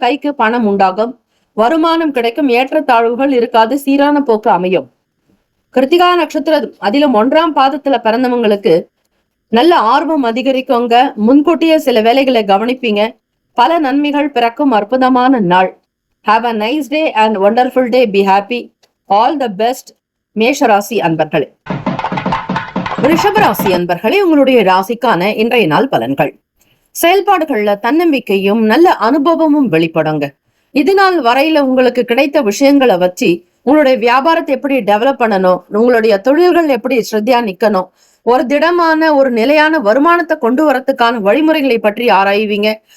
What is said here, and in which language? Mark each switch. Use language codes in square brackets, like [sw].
[ta] கைக்கு பணம் உண்டாகும். வருமானம் கிடைக்கும். ஏற்றத்தாழ்வுகள் இருக்காது. சீரான போக்கு அமையும். கிருத்திகா நட்சத்திரம் அதிலும் 1ஆம் பாதத்துல பிறந்தவங்களுக்கு நல்ல ஆர்வம் அதிகரிக்குங்க. முன்கூட்டியே சில வேலைகளை கவனிப்பீங்க. பல நன்மைகள் பிறக்கும் அற்புதமான நாள். [en] Have a nice day and wonderful day. Be happy. All the best. [ta] மேஷராசி அன்பர்களே. ரிஷபராசி அன்பர்களே, உங்களுடைய ராசிக்கான இன்றைய நாள் பலன்கள்: செயல்பாடுகள்ல தன்னம்பிக்கையும் நல்ல அனுபவமும் வெளிப்படுங்க. இது நாள் வரையில உங்களுக்கு கிடைத்த விஷயங்களை வச்சு உங்களுடைய வியாபாரத்தை எப்படி டெவலப் பண்ணணும், உங்களுடைய தொழில்கள் எப்படி ஸ்ரத்தையா நிக்கணும், ஒரு திடமான ஒரு நிலையான வருமானத்தை கொண்டு வரதுக்கான வழிமுறைகளை பற்றி ஆராய்வீங்க.